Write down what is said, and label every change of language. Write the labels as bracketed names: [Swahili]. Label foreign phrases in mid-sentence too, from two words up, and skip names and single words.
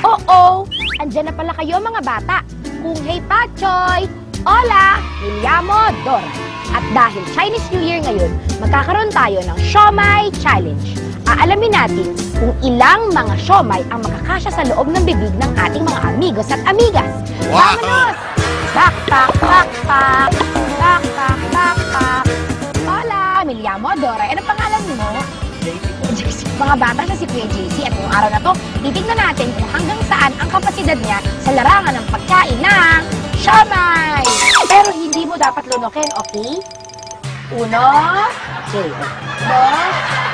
[Filipino] Oh, andyan na pala kayo mga bata. Kung hey Pachoy, [Spanish] hola, me llamo Dora. [Filipino] At dahil Chinese New Year ngayon, magkakaroon tayo ng Siomai Challenge. Aalamin natin kung ilang mga siomai ang makakasya sa loob ng bibig ng ating mga amigos at amigas. Wow! Vámonos! Pak, pak, pak, pak. Pak, pak, pak, pak. [Spanish] Hola, me llamo Dora. [Filipino] Ano pangalan mo? JC. Mga bata siya si Kuya JC. At ngayong araw na to, titignan natin kung hanggang saan ang kapasidad niya sa larangan ng pagkain ng siomai. Pero hindi mo dapat lunokin, okay? [Spanish] Uno, dos,